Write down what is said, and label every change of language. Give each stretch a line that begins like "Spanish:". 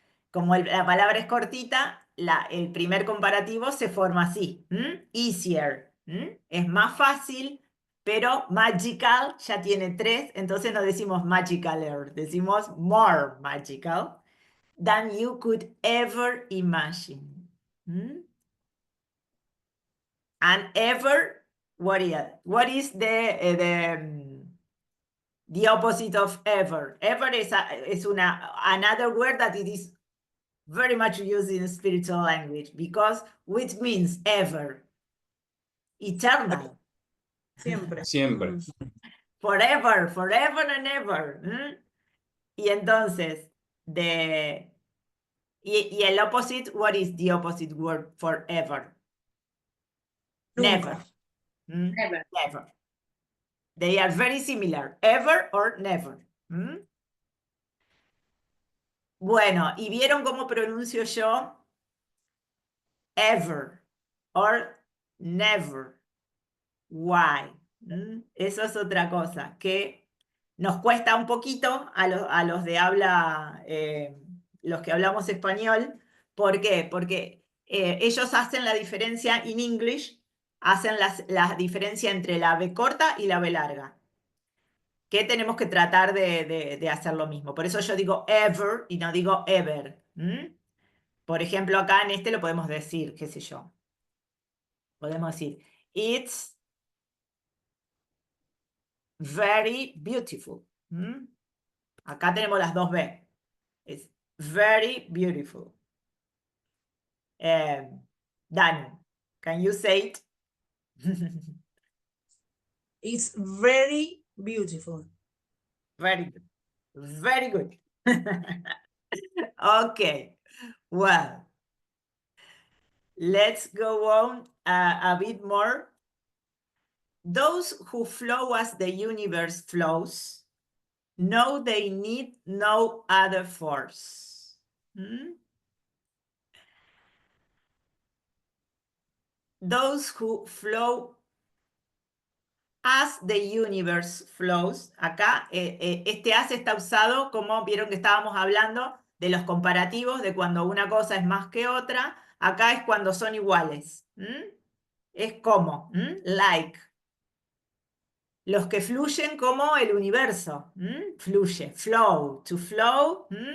Spanish: Como la palabra es cortita, el primer comparativo se forma así. Easier. Es más fácil, pero magical ya tiene tres, entonces no decimos magicaler, decimos
English: more magical than you could ever imagine. And ever, what is the opposite of ever? Ever is another word that it is very much used in spiritual language because which means ever, eternal,
Spanish: Siempre. Siempre.
English: forever, forever and ever.
Spanish: Y entonces, y el
English: opposite, what is the opposite word for ever? Never.
Spanish: Nunca.
English: Never. Never. They are very similar, ever or never.
Spanish: Bueno, ¿y vieron cómo pronuncio yo?
English: Ever or never. Why?
Spanish: Eso es otra cosa que nos cuesta un poquito a los de habla, los que hablamos español. ¿Por qué? Porque ellos hacen la diferencia
English: in English,
Spanish: hacen la diferencia entre la B corta y la B larga. Que tenemos que tratar de hacer lo mismo. Por eso yo digo ever y no digo ever. Por ejemplo, acá en este lo podemos decir, qué sé yo. Podemos decir,
English: it's very beautiful.
Spanish: Acá tenemos las dos B.
English: It's very beautiful. Dani, can you say it? It's very beautiful. Very good. Very good. Okay. Well, let's go on a bit more. Those who flow as the universe flows know they need no other force. Those who flow as the universe flows.
Spanish: Acá este as está usado como vieron que estábamos hablando de los comparativos, de cuando una cosa es más que otra. Acá es cuando son iguales. Es como, like. Los que fluyen como el universo. Fluye, flow, to flow.